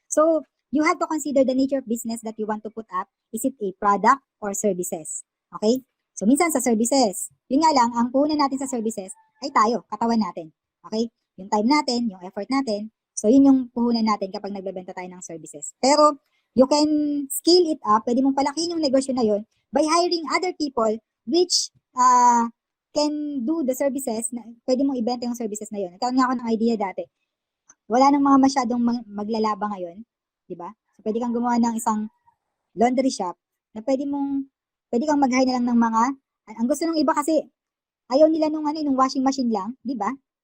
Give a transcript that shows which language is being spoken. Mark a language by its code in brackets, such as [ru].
[en] So, you have to consider the nature of business that you want to put up. Is it a product or services? Okay? [tl] So, minsan sa services, yun nga lang, ang puhunan natin sa services ay tayo, katawan natin. Okay? Yung time natin, yung effort natin. So, yun yung puhunan natin kapag nagbebenta tayo ng services. [en] Pero, you can scale it up. [tl] Pwede mong palakihin yung negosyo na yun [en] by hiring other people which can do the services. [tl] Pwede mong ibenta yung services na yun. Nagkaroon nga ako ng idea dati. Wala nang mga masyadong maglalaba ngayon. Diba? So, pwede kang gumawa ng isang laundry shop na pwede kang mag-hire na lang ng mga, ang gusto ng iba kasi, ayaw nila nung washing machine lang, di ba?